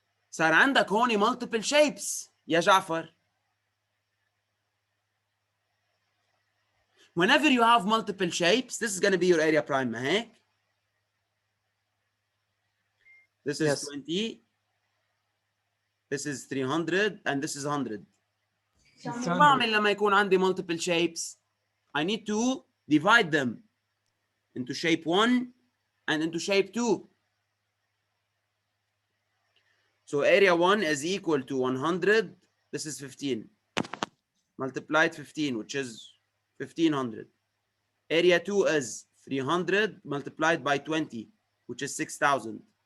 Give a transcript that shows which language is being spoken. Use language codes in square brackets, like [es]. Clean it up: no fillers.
[ar] صار عندك هون multiple shapes يا جعفر. [en] Whenever you have multiple shapes, this is going to be your area prime, [ar] ما هيك؟ [en] This is Yes. 20, this is 300, and this is 100. [ar] شو بعمل لما يكون عندي multiple shapes? [en] I need to divide them into shape 1 and into shape 2. So area 1 is equal to 100. This is 15. Multiplied 15, which is 1500. Area 2 is 300 multiplied by 20, which is 6,000.